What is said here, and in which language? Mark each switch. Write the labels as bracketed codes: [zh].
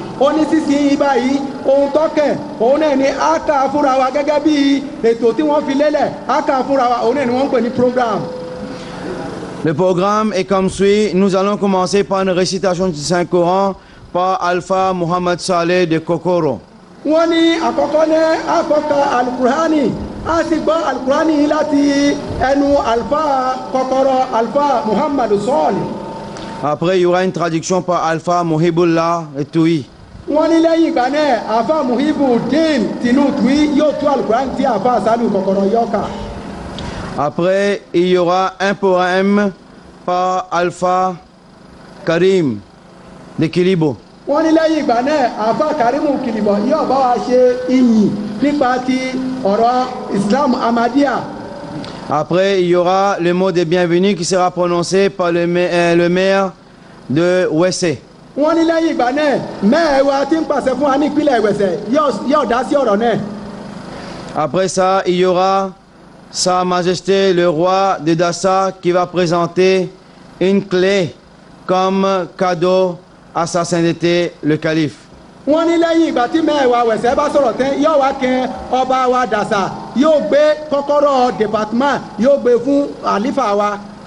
[yo] Ó ní sísìn ibà yìí ohun tọ́kẹ̀ òun náà ní a kà fúnra wa gẹ́gẹ́ bí ètò tí wọ́n fi lélẹ̀ a kà fúnra wa òun náà ni wọ́n ń pè ní programme. [fr] Le programme est comme suit. Nous allons commencer par une récitation du Saint-Coran par Alpha Mohamed Saleh de Kokoro. [yo] Wọ́n ní àkọ́kọ́ ní àkọ́kọ́ alukurani a sì gbọ́ alukurani yìí láti ẹnu Alpha Kokoro Alpha Muhammad Saleh. [fr] Après, il y aura une traduction par Alpha Mohibullah et Toui. [yo] Wọ́n ní lẹ́yìn ìgbà náà Alpha Muhibuddin tinú Toui yóò tú alukurani tí Alpha Saliu Kokoro yóò kà. [fr] Après, il y aura un poème par Alpha Karim de Kilibo. [yo] Wọ́n ní lẹ́yìn ìgbà náà Alpha Karimu Kilibo yóò bá wa ṣe ìyìn nípa ti ọ̀rọ̀ Islam Ahmadiyya. [fr] Après, il y aura le mot de bienvenue qui sera prononcé par le maire de Wessé. [yo] Wọ́n ní lẹ́yìn ìgbà náà mẹ́ẹ̀ẹ́wá tí ń pàṣẹ fún wa ní ìpínlẹ̀ Ìwẹ̀sẹ̀ yóò dá sí ọ̀rọ̀ náà. [fr] Après ça, il y aura Sa Majesté le roi de Dassa qui va présenter une clé comme cadeau à sa sainteté le calife. [yo] Wọ́n ní lẹ́yìn ìgbà tí mẹ́ẹ̀ẹ́wá Wẹ̀sẹ̀ bá sọ̀rọ̀ tán yóò wá kẹ́ ọba wa Dassa yóò gbé kọ́kọ́rọ́ département yóò gbé fún àlífà wa.